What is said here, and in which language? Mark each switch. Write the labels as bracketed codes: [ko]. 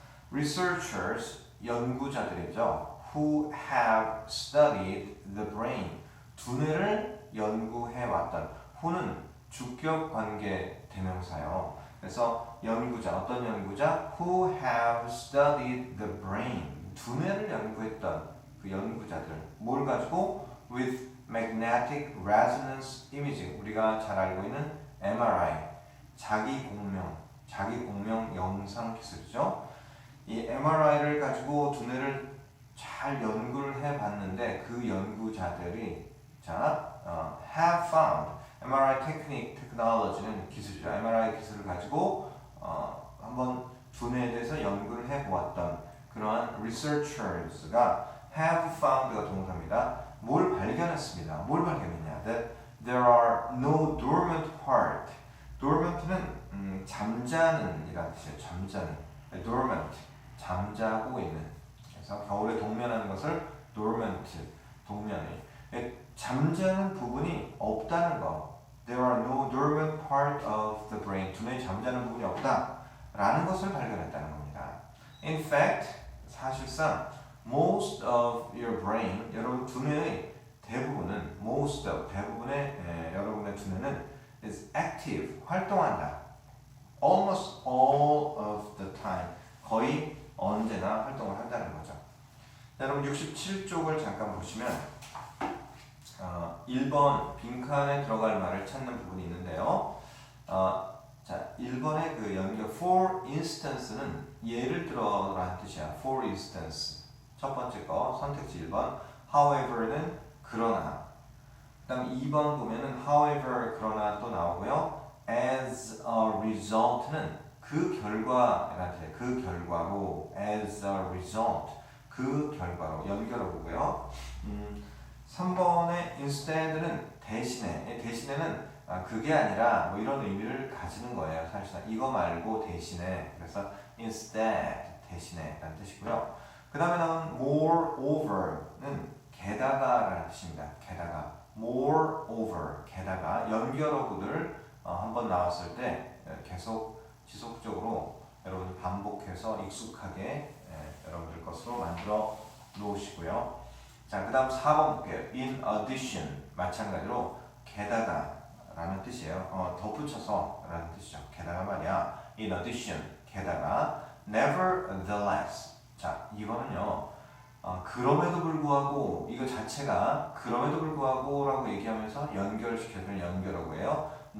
[ko] Researchers, 연구자들이죠. [en] Who have studied the brain, [ko] 두뇌를 연구해왔던, who는 주격 관계 대명사요. 그래서 연구자, 어떤 연구자? [en] Who have studied the brain. [ko] 두뇌를 연구했던 그 연구자들. 뭘 가지고? [en] With magnetic resonance imaging. [ko] 우리가 잘 알고 있는 MRI. 자기 공명 영상 기술이죠. 이 MRI를 가지고 두뇌를 잘 연구를 해봤는데 그 연구자들이 have found MRI 테크놀로지는 기술이죠. MRI 기술을 가지고 한번 두뇌에 대해서 연구를 해보았던 그러한 researchers가 have found가 동사입니다. 뭘 발견했습니다. 뭘 발견했냐? [en] That there are no dormant part. [ko] dormant는 잠자는 이라는 뜻이에요. 잠자는. dormant, 잠자고 있는. 그래서 겨울에 동면하는 것을 dormant, 동면이. 잠자는 부분이 없다는 거. [en] There are no dormant part of the brain. [ko] 두뇌에 잠자는 부분이 없다. 라는 것을 발견했다는 겁니다. In fact, 사실상 [en] most of your brain, [ko] 여러분 두뇌의 대부분은 대부분의 여러분의 두뇌는 [en] is active, [ko] 활동한다. [en] Almost all of the time, [ko] 거의 언제나 활동을 한다는 거죠. 여러분 67쪽을 잠깐 보시면 1번 빈칸에 들어갈 말을 찾는 부분이 있는데요. 자, 1번의 그 연결 for instance는 예를 들어라는 뜻이야. for instance. 첫 번째 거 선택지 1번. however는 그러나. 그다음 2번 보면은 however 그러나 또 나오고요. as a result는 그 결과라는 뜻이에요. 그 결과로 as a result. 그 결과로 연결어보고요. 3번의 instead는 대신에는 그게 아니라 뭐 이런 의미를 가지는 거예요. 사실상 이거 말고 대신에. 그래서 instead 대신에 라는 뜻이고요. 그 다음에 나온 moreover는 게다가라는 뜻입니다. 게다가 moreover 게다가 연결어구들 한번 나왔을 때 계속 지속적으로 여러분 반복해서 익숙하게 여러분들 것으로 만들어 놓으시고요. 자, 그 다음 4번 볼게요. In addition 마찬가지로 게다가 라는 뜻이에요. 덧붙여서 라는 뜻이죠. 게다가 말이야. In addition 게다가 nevertheless. 자, 이거는요. 그럼에도 불구하고 이거 자체가 그럼에도 불구하고 라고 얘기하면서 연결시켜주는 연결어구예요.